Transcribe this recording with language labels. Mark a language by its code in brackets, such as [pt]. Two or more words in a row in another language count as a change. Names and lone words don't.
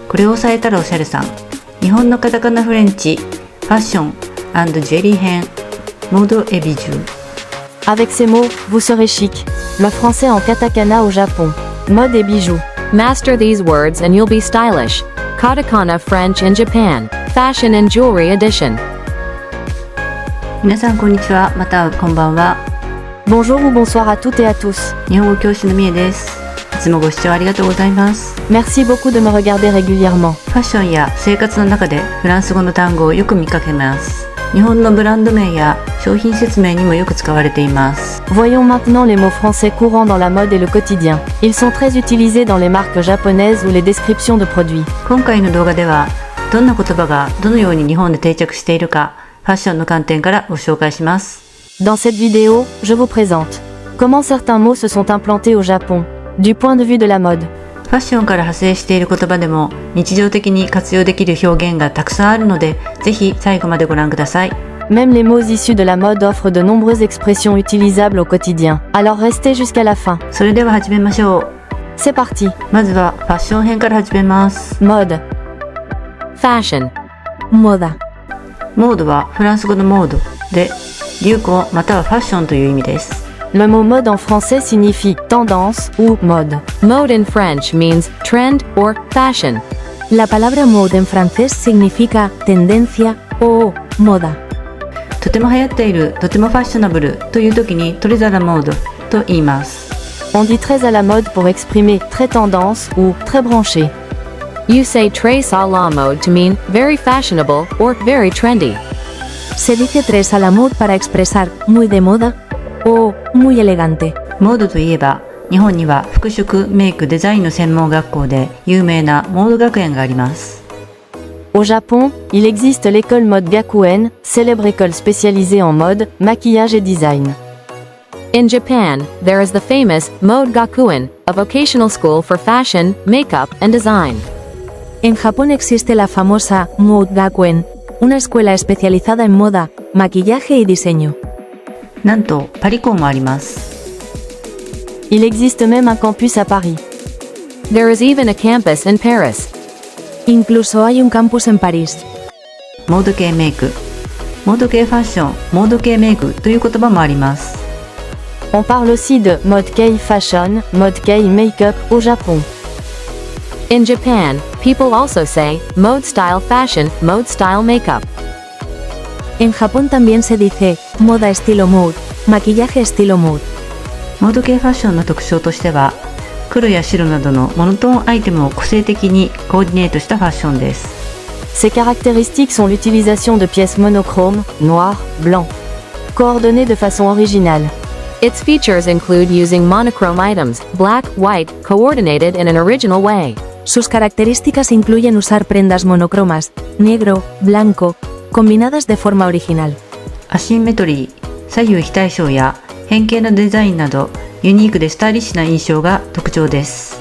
[ja] これを押さえたらおしゃれさん。日本のカタカナフレンチ、ファッション&ジュエリー編、 [fr] mode et bijoux. Avec ces mots, vous serez chic. Le français en katakana au Japon. Mode et bijoux. [en] Master these words and you'll be stylish. Katakana French in Japan. Fashion and Jewelry Edition. [ja] 皆さんこんにちは、またはこんばんは。 [fr] Bonjour ou bonsoir à toutes et à tous. [ja] 日本語教師のみえです。いつもご視聴ありがとうございます。 [fr] Merci beaucoup de me regarder régulièrement. [ja] ファッションや生活の中でフランス語の単語をよく見かけます。日本のブランド名や商品説明にもよく使われています。 [fr] Voyons maintenant les mots français courants dans la mode et le quotidien. Ils sont très utilisés dans les marques japonaises ou les descriptions de produits. [ja] 今回の動画ではどんな言葉がどのように日本で定着しているか、ファッションの観点からご紹介します。 [fr] Dans cette vidéo, je vous présente comment certains mots se sont implantés au Japon, du point de vue de la mode. [ja] ファッションから派生している言葉でも日常的に活用できる表現がたくさんあるので、ぜひ最後までご覧ください。 [fr] Même les mots issus de la mode offrent de nombreuses expressions utilisables au quotidien. Alors restez jusqu'à la fin. [ja] それでは始めましょう。 [fr] C'est parti. [ja] まずはファッション編から始めます。 [fr] Mode. [en] Fashion. [es] Moda. [ja] モードはフランス語のモードで、流行またはファッションという意味です。 [fr] Le mot mode en français signifie tendance ou mode. [en] Mode in French means trend or fashion. [es] La palabra mode en francés significa tendencia o moda. [ja] とても流行っている、とてもファッショナブルという時に [fr] très à la mode [ja] と言います。 [fr] On dit très à la mode pour exprimer très tendance ou très branché. [en] You say [fr] très à la mode [en] to mean very fashionable or very trendy. [es] Se dice [fr] tres a la mode [es] para expresar muy de moda o muy elegante. [ja] モードといえば、日本には服飾、メイク、デザインの専門学校で有名なモード学園があります。 [fr] Au Japon, il existe l'école Mode Gakuen, célèbre école spécialisée en mode, maquillage et design. [en] In Japan, there is the famous Mode Gakuen, a vocational school for fashion, makeup, and design. [es] En Japón existe la famosa Mode Gakuen, una escuela especializada en moda, maquillaje y diseño. [ja] なんとパリ校もあります。 [fr] Il existe même un campus à Paris. [en] There is even a campus in Paris. [es] Incluso hay un campus en París. [ja] モード系メイク、モード系ファッション、モード系メイクという言葉もあります。 [fr] On parle aussi de [ja] mode kei [en] fashion, mode kei makeup [fr] au Japon. [en] In Japan, people also say mode style fashion, mode style makeup. [es] En Japón también se dice moda estilo mode, maquillaje estilo mode. [ja] モード系ファッションの特徴としては、黒や白などのモノトーンアイテムを個性的にコーディネートしたファッションです。 [fr] Ces caractéristiques sont l'utilisation de pièces monochromes, noir, blanc, coordonnées de façon originale. [en] Its features include using monochrome items, black, white, coordinated in an original way. [es] Sus características incluyen usar prendas monocromas, negro, blanco, combinadas de forma original. [ja] アシンメトリー、左右非対称や変形のデザインなど、ユニークでスタイリッシュな印象が特徴です。